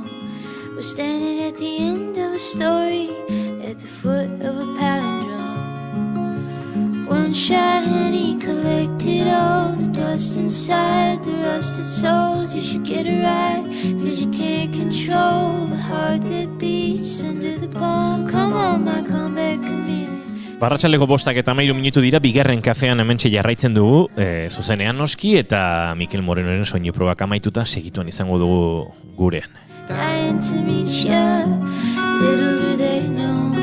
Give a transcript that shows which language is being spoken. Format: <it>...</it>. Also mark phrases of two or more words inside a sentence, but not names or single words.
<en>We're standing at the end of a story, at the foot of a palindrome. One shot honey collected all the dust inside the rusted souls. You should get it right, 'cause you can't control the heart that beats under the bone. Come on, my comeback chameleon.</en> <eu>Barratxaldeko 5:13 minutu dira, bigarren kafean hementxe jarraitzen dugu, zuzenean noski, eta Mikel Morenoren soinu probak amaituta segituan izango dugu gurean.</eu> <en>Dying to meet you, little do they know.</en>